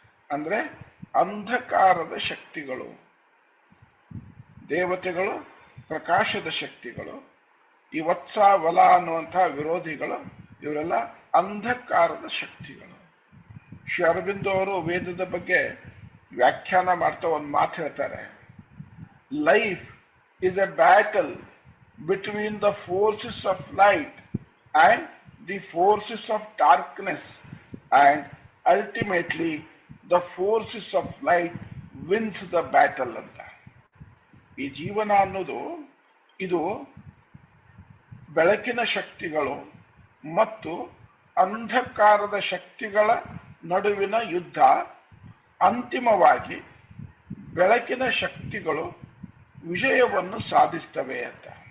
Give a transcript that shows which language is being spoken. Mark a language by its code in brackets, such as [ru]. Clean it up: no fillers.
[kn] ಅಂದ್ರೆ ಅಂಧಕಾರದ ಶಕ್ತಿಗಳು. ದೇವತೆಗಳು ಪ್ರಕಾಶದ ಶಕ್ತಿಗಳು. ಈ ವತ್ಸ, ವಲ ಅನ್ನುವಂತಹ ವಿರೋಧಿಗಳು ಇವರೆಲ್ಲ ಅಂಧಕಾರದ ಶಕ್ತಿಗಳು. ಶ್ರೀ ಅರವಿಂದೋ ಅವರು ವೇದದ ಬಗ್ಗೆ ವ್ಯಾಖ್ಯಾನ ಮಾಡ್ತಾ ಒಂದು ಮಾತು ಹೇಳ್ತಾರೆ. [en] Life is a battle between the forces of light and the forces of darkness, and ultimately the forces of light wins the battle ಅಂತ. [kn] ಈ ಜೀವನ ಅನ್ನೋದು ಇದು ಬೆಳಕಿನ ಶಕ್ತಿಗಳು ಮತ್ತು ಅಂಧಕಾರದ ಶಕ್ತಿಗಳ ನಡುವಿನ ಯುದ್ಧ. ಅಂತಿಮವಾಗಿ ಬೆಳಕಿನ ಶಕ್ತಿಗಳು ವಿಜಯವನ್ನು ಸಾಧಿಸ್ತವೆ ಅಂತ.